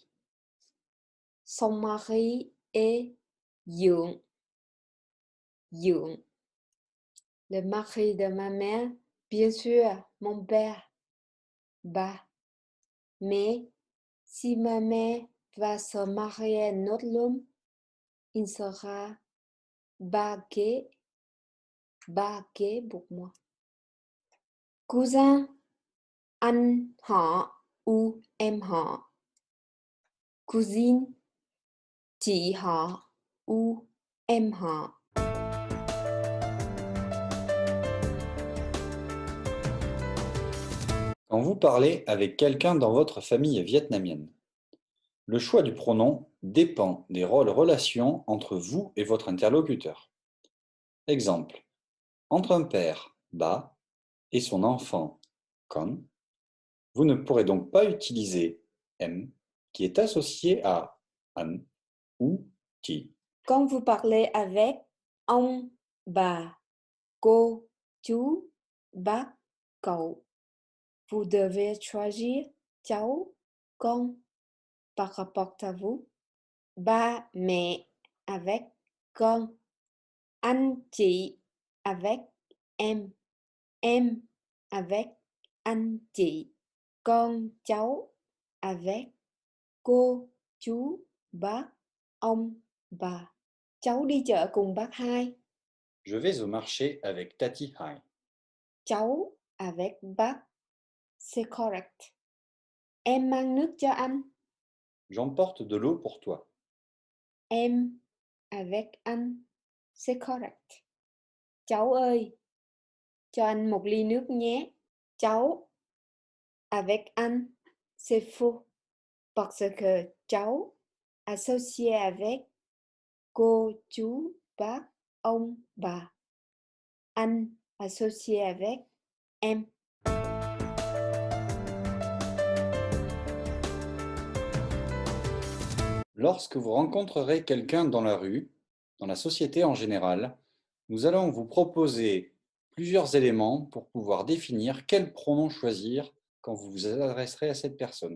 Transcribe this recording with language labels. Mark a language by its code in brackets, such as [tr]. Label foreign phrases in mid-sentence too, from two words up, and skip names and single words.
[fr] Son mari est [vi] dưỡng, dưỡng. [fr] Le mari de ma mère, bien sûr, mon père, ba. Mais si ma mère va se marier à un autre homme, il sera [vi] ba kế [fr] pour moi. Cousin, [vi] anh họ ou em họ. Cousine, chị họ ou em họ. [fr] Quand vous parlez avec quelqu'un dans votre famille vietnamienne, le choix du pronom dépend des rôles relations entre vous et votre interlocuteur. Exemple, entre un père, ba, et son enfant, con, vous ne pourrez donc pas utiliser m qui est associé à an ou ti. Quand vous parlez avec [vi] ông, bà, cô, chú, bác, cậu, [fr] vous devez choisir [vi] cháu, con [fr] par rapport à vous, [vi] ba, mẹ avec con, anh, chị avec em avec anh, chị, con, cháu avec cô, chú, bác, ông, bà. Cháu đi chợ cùng bác hai. [fr] Je vais au marché avec Tati Hai. Cháu avec bác. C'est correct. [vi] Em mang nước cho anh. [fr] J'emporte de l'eau pour toi. [vi] Em avec anh. [fr] C'est correct. [vi] Cháu ơi, cho anh một ly nước nhé. [fr] Cháu avec anh, c'est faux. Parce que cháu associé avec [vi] cô, chú, bác, ông, bà. [fr] Anh associé avec em. Lorsque vous rencontrerez quelqu'un dans la rue, dans la société en général, nous allons vous proposer plusieurs éléments pour pouvoir définir quel pronom choisir quand vous vous adresserez à cette personne.